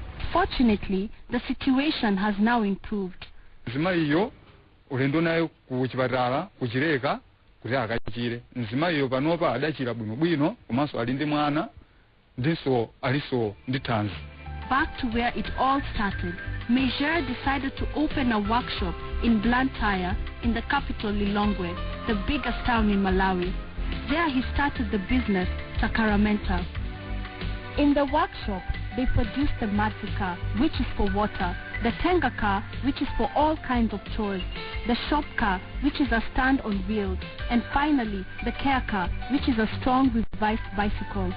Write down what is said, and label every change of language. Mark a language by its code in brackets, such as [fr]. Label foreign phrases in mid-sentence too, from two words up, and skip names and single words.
[en] Fortunately, the situation has now improved. [ny] Nzima iyo ulendo nayo kuchipatala kuchileka kuti akachire. Nzima iyo panopa adachira bwino komanso ali ndi mwana ndiso aliso ndi thanzi. [en] Back to where it all started, Major decided to open a workshop in Blantyre in the capital Lilongwe, the biggest town in Malawi. There he started the business Sacramento. In the workshop, they produced the Matsu car, which is for water, the Tenga car, which is for all kinds of chores, the shop car, which is a stand on wheels, and finally, the care car, which is a strong revised bicycle.